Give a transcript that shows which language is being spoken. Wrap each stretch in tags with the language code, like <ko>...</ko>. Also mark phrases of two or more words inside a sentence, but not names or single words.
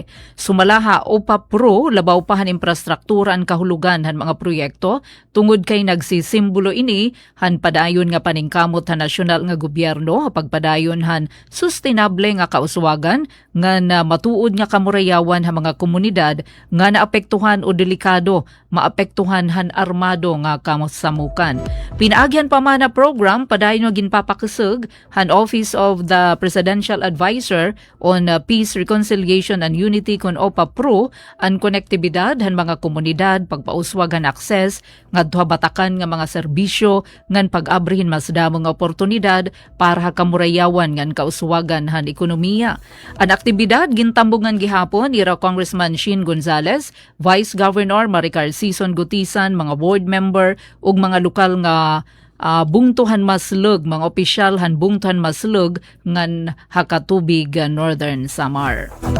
<war>Sumalaha upa pro labaw pa han infrastruktura ang kahulugan han mga proyekto tungod kay nagsisimbolo ini han padayon nga paningkamot han nasyonal nga gobyerno pagpadayon han sustainable nga kauswagan ngan matuod nga kamurayawan han mga komunidad nga naapektuhan o delikado maapektuhan han armado nga kasamukan. Pinaagyan pa man na program padayon nga ginpapakasug han Office of the Presidential Advisor on Peace, Reconciliation and Unity kun OPA Pro ang konektibidad han mga komunidad pagpauswag han akses ngadto batakan nga mga serbisyo ngan pag-abrihin mas damo nga oportunidad para kamurayawan ngan kauswagan han ekonomiya. Ang aktibidad gintambungan gihapon ira Congressman Shin Gonzales, Vice Governor Maricar Sison Gutisan, mga board member ug mga lokal nga bungtuhan maslug, mga opisyal han bungtuhan maslug ngan hakatubig Northern Samar.</war>